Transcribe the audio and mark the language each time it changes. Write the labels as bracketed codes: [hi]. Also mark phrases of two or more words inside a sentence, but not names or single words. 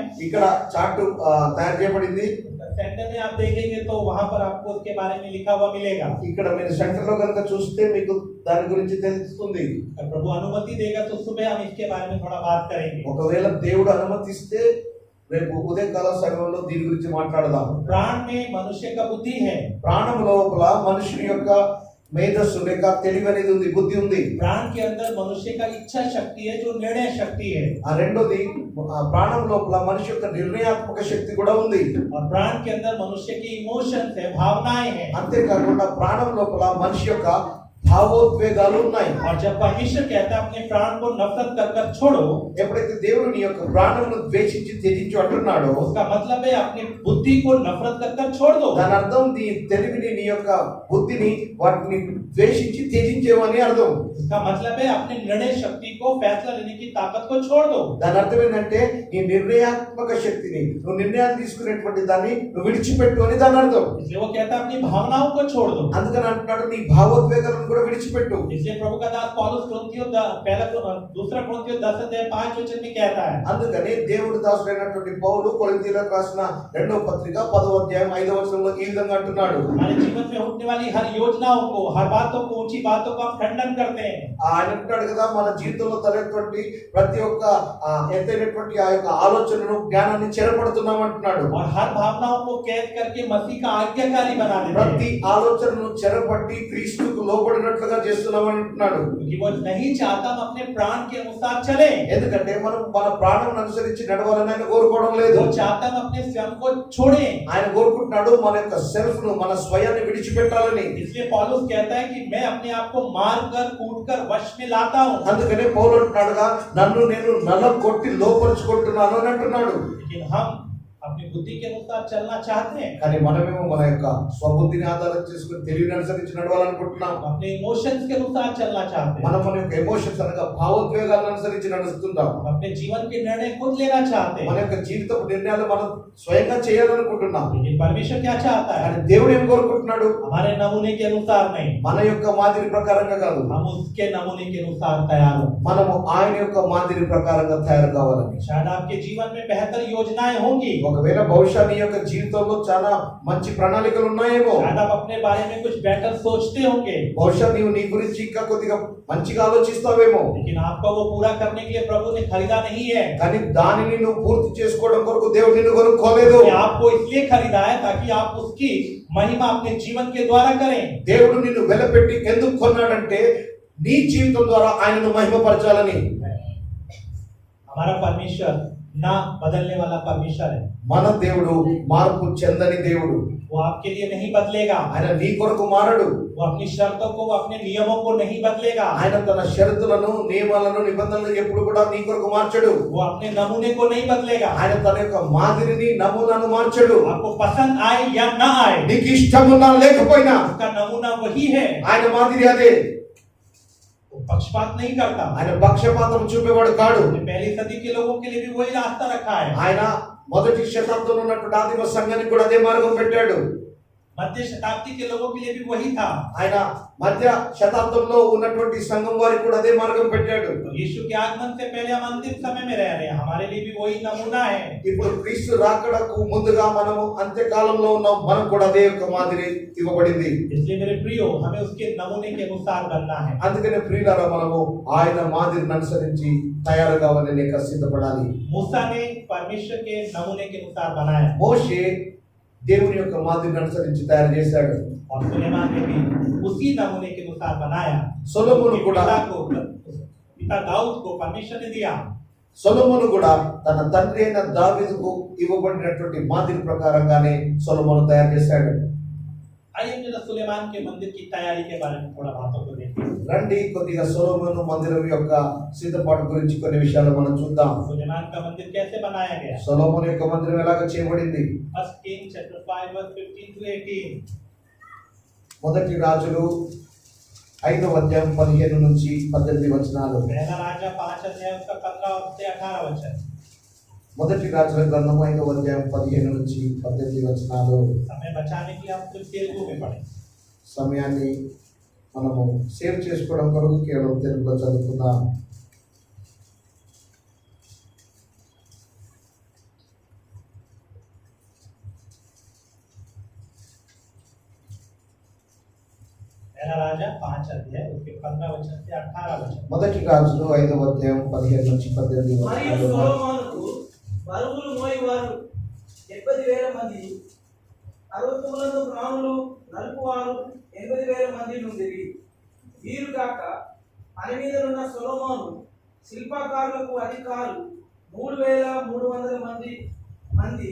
[te] ఇక్కడ చార్ట్ తయారు చేయబడింది. [hi] सेंटर में आप देखेंगे तो वहां पर आपको उसके बारे में लिखा हुआ मिलेगा। [te] ఇక్కడ మీరు సెంటర్ లో కనుక చూస్తే మీకు దాని గురించి తెలుస్తుంది. [hi] अगर प्रभु अनुमति देगा तो सुबह हम इसके बारे में थोड़ा बात करेंगे। [te] ఒకవేళ దేవుడు అనుమతిస్తే రేపు ఉదయకాల సమయంలో దీని గురించి మాట్లాడదాం. [hi] प्राण में मनुष्य का बुद्धि है। [te] ప్రాణం లోపల మనుషుని యొక్క మేధస్సు లేక తెలివి అనేది ఉంది, బుద్ధి ఉంది. [hi] प्राण के अंदर मनुष्य का इच्छा शक्ति है जो निर्णय शक्ति है। [te] ఆ రెండోది ప్రాణం లోపల మనిషి యొక్క నిర్ణయాత్మక శక్తి కూడా ఉంది. [hi] और प्राण के अंदर मनुष्य की इमोशंस है, भावनाएं हैं। [te] అంతేకాకుండా ప్రాణం లోపల మనిషి యొక్క భావోద్వేగాలు ఉన్నాయి. [hi] और जब परमेश्वर कहता है अपने प्राण को नफरत कर कर छोड़ो, [te] ఎప్పుడైతే దేవుడు నీ యొక్క ప్రాణమును ద్వేషించి త్యజించు అంటున్నాడో [hi] उसका मतलब है अपनी बुद्धि को नफरत कर कर छोड़ दो। [te] దాని అర్థం నీ తెలివిని నీ యొక్క బుద్ధిని వాటిని ద్వేషించి త్యజించేవని అర్థం. [hi] इसका मतलब है अपने निर्णय शक्ति को, फैसला लेने की ताकत को छोड़ दो। [te] దాని అర్థం ఏంటంటే నీ నిర్ణయాత్మక శక్తిని, నువ్వు నిర్ణయాలు తీసుకునేటువంటి దాన్ని నువ్వు విడిచిపెట్టు అని దాని అర్థం. [hi] इसलिए वो कहता है अपनी भावनाओं को छोड़ दो। [te] అందుకని అంటున్నాడు నీ భావోద్వేగాలను కూడా విడిచిపెట్టు. [hi] इसलिए प्रभु का दास पौलुस दूसरा कुरिन्थियों 10:5 में कहता है। [te] అందుకని దేవుడు దాసుడైనటువంటి పౌలు కొరింథీయులకు రాసిన 2వ పత్రిక 10వ అధ్యాయం 5వ వచనంలో ఈ విధంగా అంటున్నాడు. [hi] हमारे जीवन में उठने वाली हर योजनाओं को, हर बातों को, ऊंची बातों को हम खंडन करते हैं। [te] ఆయన అంటాడు కదా, మన జీవితంలో తలెత్తున్నటువంటి ప్రతి ఒక్క ఎత్తైనటువంటి ఆ యొక్క ఆలోచనను, జ్ఞానాన్ని చెరపడుతున్నాం అంటున్నాడు. [hi] और हर भावनाओं को कैद करके मसीह का आज्ञाकारी बना देते हैं। [te] ప్రతి ఆలోచనను చెరపట్టి క్రీస్తుకు లోబడినట్లుగా చేస్తున్నాం అంటున్నాడు. [hi] क्योंकि वो नहीं चाहता हम अपने प्राण के अनुसार चलें। [te] ఎందుకంటే మనం మన ప్రాణం అనుసరించి నడవాలని ఆయన కోరుకోవడం లేదు. [hi] वो चाहता हम अपने स्वयं को छोड़ें। [te] ఆయన కోరుకుంటున్నాడు మన యొక్క సెల్ఫ్ ను, మన స్వయాన్ని విడిచిపెట్టాలని. [hi] इसलिए पौलुस कहता है कि मैं अपने आप को मार कर, कूट कर वश में लाता हूं। [te] అందుకనే పౌలు అంటున్నాడుగా, నన్ను నేను నలగొట్టి లోపరుచుకుంటున్నాను అని అంటున్నాడు. [hi] लेकिन हम अपनी बुद्धि के अनुसार चलना चाहते हैं। [te] కానీ మనమేమో మన యొక్క స్వబుద్ధిని ఆధారం చేసుకుని తెలివిని అనుసరించి నడవాలనుకుంటున్నాం. [hi] हम अपने इमोशंस के अनुसार चलना चाहते हैं। [te] మనం మన యొక్క ఎమోషన్స్ అనగా భావోద్వేగాలను అనుసరించి నడుస్తుంటాం. [hi] हम अपने जीवन के निर्णय खुद लेना चाहते [te] మన [hi] हैं। [te] యొక్క జీవితపు నిర్ణయాలు మనం స్వయంగా చేయాలనుకుంటున్నాం. [hi] लेकिन परमेश्वर क्या चाहता है? [te] కానీ దేవుడు ఏం కోరుకుంటున్నాడు? [hi] हमारे नमूने के अनुसार नहीं, [te] మన యొక్క మాదిరి ప్రకారంగా కాదు, [hi] हम उसके नमूने के अनुसार तैयार हो। [te] మనము ఆయన యొక్క మాదిరి ప్రకారంగా తయారు కావాలని. [hi] शायद आपके जीवन में बेहतर योजनाएं होंगी। [te] ఒకవేళ బహుశా నీ యొక్క జీవితంలో చాలా మంచి ప్రణాళికలు ఉన్నాయేమో, [hi] शायद आप अपने बारे में कुछ बेटर सोचते होंगे। [te] బహుశా నీవు నీ గురించి ఇంకా కొద్దిగా మంచిగా ఆలోచిస్తావేమో. [hi] लेकिन आपको वो पूरा करने के लिए प्रभु ने खरीदा नहीं है। [te] కానీ దానిని నువ్వు పూర్తి చేసుకోవడం కొరకు దేవుడు నిన్ను కొనుక్కోలేదు. [hi] कि आपको इसलिए खरीदा है ताकि आप उसकी महिमा अपने जीवन के द्वारा करें। [te] దేవుడు నిన్ను వెలపెట్టి ఎందుకు కొన్నాడంటే నీ జీవితం ద్వారా ఆయనను మహిమపరచాలని. [hi] हमारा परमेश्वर ना बदलने वाला परमेश्वर है। [te] మన దేవుడు మార్పు చెందని దేవుడు. [hi] वो आपके लिए नहीं बदलेगा। [te] ఆయన నీ కొరకు మారడు. [hi] वो अपनी शर्तों को, वो अपने नियमों को नहीं बदलेगा। [te] ఆయన తన షరతులను, నియమాలను, నిబంధనలను ఎప్పుడు కూడా నీ కొరకు మార్చడు. [hi] वो अपने नमूने को नहीं बदलेगा। [te] ఆయన తన యొక్క మాదిరిని, నమూనాను మార్చడు. [hi] आपको पसंद आए या ना आए, [te] నీకు ఇష్టమున్నా లేకపోయినా [hi] उसका नमूना वही है। [te] ఆయన మాదిరి అదే. [hi] वो पक्षपात नहीं करता। [te] ఆయన పక్షపాతం చూపేవాడు కాడు. [hi] पहली सदी के लोगों के लिए भी वही रास्ता रखा है। [te] ఆయన మొదటి శతాబ్దంలో ఉన్నటువంటి ఆదిమ సంఘానికి కూడా అదే మార్గం పెట్టాడు. [hi] मध्य शताब्दी के लोगों के लिए भी वही था। [te] ఆయన మధ్య శతాబ్దంలో ఉన్నటువంటి సంఘం వారికి కూడా అదే మార్గం పెట్టాడు. [hi] तो यीशु के आगमन से पहले हम अंतिम समय में रह रहे हैं, हमारे लिए भी वही नमूना है। [te] ఇప్పుడు క్రీస్తు రాకడకు ముందుగా మనము అంత్యకాలంలో ఉన్నాం, మనకు కూడా అదే యొక్క మాదిరి ఇవ్వబడింది. [hi] इसलिए मेरे प्रियो, हमें उसके नमूने के अनुसार बनना है। [te] అందుకనే ప్రియులారా, మనము ఆయన మాదిరిని అనుసరించి తయారు కావాలని లేక సిద్ధపడాలి. [hi] मूसा ने परमेश्वर के नमूने के अनुसार बनाया [te] మోషే దేవుని యొక్క మాదిరిని అనుసరించి తయారు చేశాడు. [hi] और सुलेमान ने भी उसी नमूने के अनुसार बनाया। [te] సొలొమోను కూడా [hi] पिता दाऊद को परमेश्वर ने दिया। [te] సొలొమోను కూడా తన తండ్రి అయిన దావీదుకు ఇవ్వబడినటువంటి మాదిరి ప్రకారంగానే సొలొమోను తయారు చేశాడు. [hi] आइए हम जरा सुलेमान के मंदिर की तैयारी के बारे में थोड़ा बातों को देखें। [te] రండి కొద్దిగా సొలొమోను మందిరం యొక్క సిద్ధపాటు గురించి కొన్ని విషయాలు మనం చూద్దాం. [hi] सुलेमान का मंदिर कैसे बनाया गया? [te] సొలొమోను యొక్క మందిరం ఎలాగ చేయబడింది? [en] first king chapter 5 verse 15 to 18. [te] మొదటి రాజులు 5వ అధ్యాయం 15 నుంచి 18 వచనాలు. [hi] पहला राजा 5 अध्याय उसका 15 से 18 वचन। [te] మొదటి రాజుల గ్రంథం 5వ అధ్యాయం 15 నుంచి 18 వచనాలు. [hi] समय बचाने के लिए हम कुछ तेलुगु में पढ़ें। [te] సమయాన్ని మనము సేవ్ చేసుకోవడం కొరకు కేవలం తెలుగులో చదువుకుందాం. [hi] पहला राजा 5 अध्याय उसके 15 वचन से 18 वचन। [te] మొదటి రాజులు 5వ అధ్యాయం 15 నుంచి 18 మరియు వచనాలు. సొలొమోనుకు బరువులు మోయవారు 70,000 మంది, అరవతులను ప్రాణులు నలుపువారు 80,000 మంది నుండిరి. వీరు కాక పని మీద ఉన్న సొలొమోను శిల్పకారులకు అధికారులు 3,300 మంది.